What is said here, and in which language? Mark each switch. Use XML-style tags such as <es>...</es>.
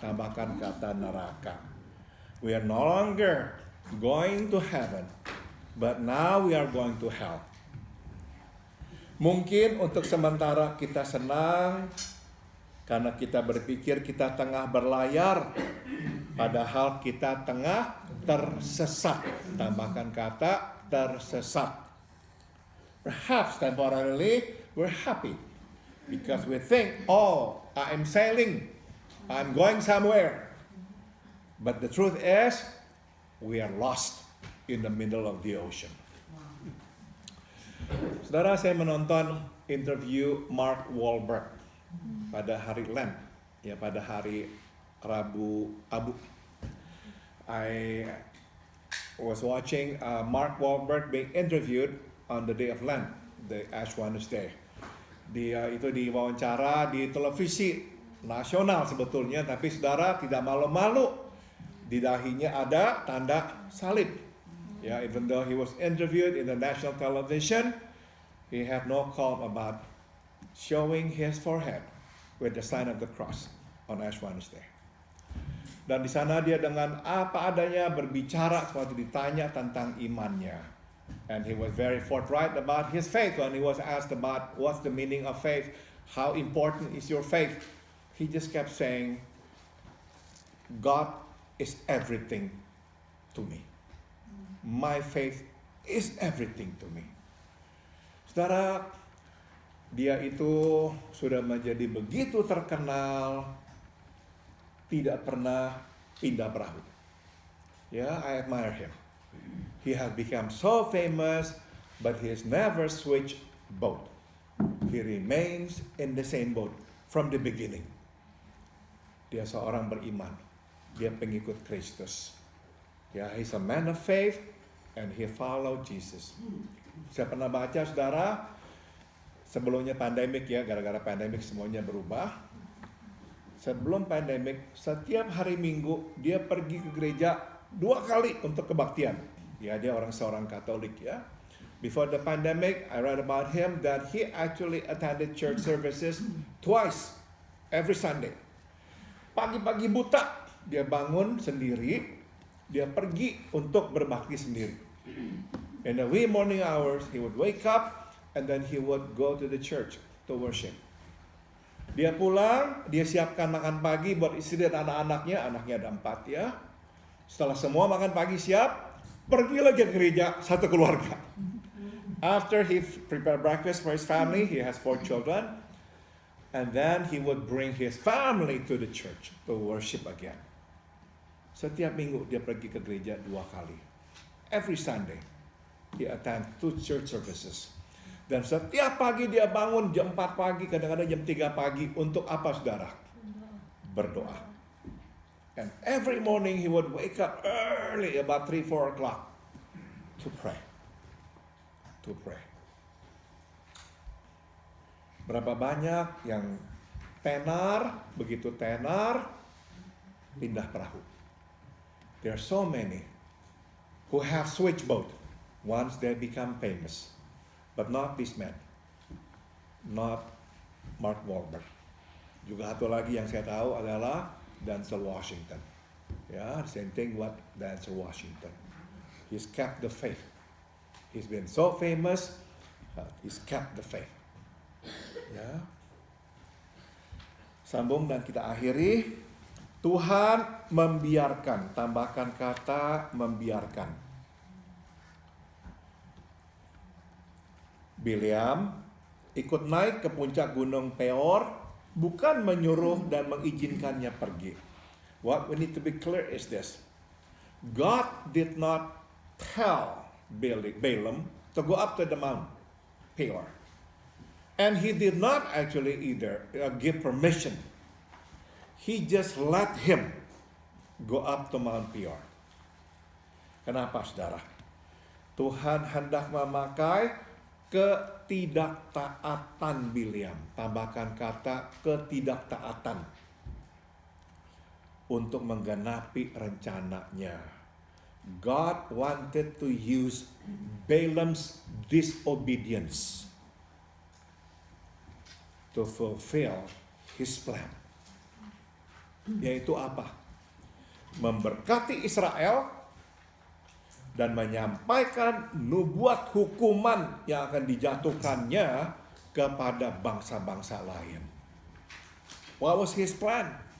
<id>Tambahkan kata neraka.</id> <en>We are no longer going to heaven, but now we are going to hell.</en> <id>Mungkin untuk sementara kita senang karena kita berpikir kita tengah berlayar, padahal kita tengah tersesat. Tambahkan kata tersesat.</id> <en>Perhaps temporarily we're happy because we think, oh, I'm sailing, I'm going somewhere. But the truth is, we are lost in the middle of the ocean.</en> <id>Saudara, saya menonton interview Mark Wahlberg pada hari Lent, ya pada hari Rabu Abu.</id> <en>I was watching Mark Wahlberg being interviewed on the day of Lent, the Ash Wednesday.</en> <id>Dia itu diwawancara di televisi nasional sebetulnya, tapi saudara tidak malu-malu. Di dahinya ada tanda salib.</id> <en>Ya, even though he was interviewed in the national television, he had no qualm about showing his forehead with the sign of the cross on Ash Wednesday.</en> <id>Dan di sana dia dengan apa adanya berbicara waktu ditanya tentang imannya.</id> <en>And he was very forthright about his faith when he was asked about what's the meaning of faith, how important is your faith. He just kept saying, God is everything to me. My faith is everything to me.</en> <id>Saudara, dia itu sudah menjadi begitu terkenal, tidak pernah pindah perahu.</id> <en>Ya, I admire him. He has become so famous, but he has never switched boat. He remains in the same boat from the beginning.</en> <id>Dia seorang beriman. Dia pengikut Kristus.</id> <en>Ya, he's a man of faith and he followed Jesus.</en> <id>Saya pernah baca, saudara, sebelumnya pandemik ya, gara-gara pandemik semuanya berubah. Sebelum pandemik, setiap hari Minggu dia pergi ke gereja 2 kali untuk kebaktian. Ya, dia seorang Katolik ya.</id> <en>Before the pandemic, I read about him that he actually attended church services twice every Sunday.</en> <id>Pagi-pagi buta, dia bangun sendiri, dia pergi untuk berbakti sendiri.</id> <en>In the wee morning hours, he would wake up and then he would go to the church to worship.</en> <id>Dia pulang, dia siapkan makan pagi buat istri dan anak-anaknya. Anaknya ada 4 ya. Setelah semua makan pagi siap, pergi lagi ke gereja satu keluarga.</id> <en>After he prepared breakfast for his family, he has 4 children. And then he would bring his family to the church to worship again.</en> <id>Setiap minggu dia pergi ke gereja 2 kali.</id> <en>Every Sunday, he attend 2 church services.</en> <id>Dan setiap pagi dia bangun jam 4 pagi, kadang-kadang jam 3 pagi. Untuk apa, saudara? berdoa.</id> <en>And every morning he would wake up early, about 3-4 o'clock, to pray. To pray.</en> <id>Berapa banyak yang tenar, begitu tenar, pindah perahu.</id> <en>There are so many who have switched boat once they become famous. But not this man. Not Mark Wahlberg.</en> <id>Juga satu lagi yang saya tahu adalah Denzel Washington.</id> <en>Ya, same thing what Denzel Washington. He's kept the faith. He's been so famous, he's kept the faith.</en> <id>Ya. Sambung dan kita akhiri. Tuhan membiarkan, tambahkan kata membiarkan. Bileam ikut naik ke puncak gunung Peor, bukan menyuruh dan mengizinkannya pergi.</id> <en>What we need to be clear is this. God did not tell Balaam to go up to the Mount Peor. And he did not actually either give permission. He just let him go up to Mount Peor.</en> <id>Kenapa, saudara? Tuhan hendak memakai ketidaktaatan Bileam. Tambahkan kata ketidaktaatan. Untuk menggenapi rencananya.</id> <en>God wanted to use Balaam's disobedience to fulfill his plan.</en> <id>Yaitu apa? Memberkati Israel dan menyampaikan nubuat hukuman yang akan dijatuhkannya kepada bangsa-bangsa lain.</id> <en>What was his plan?</en>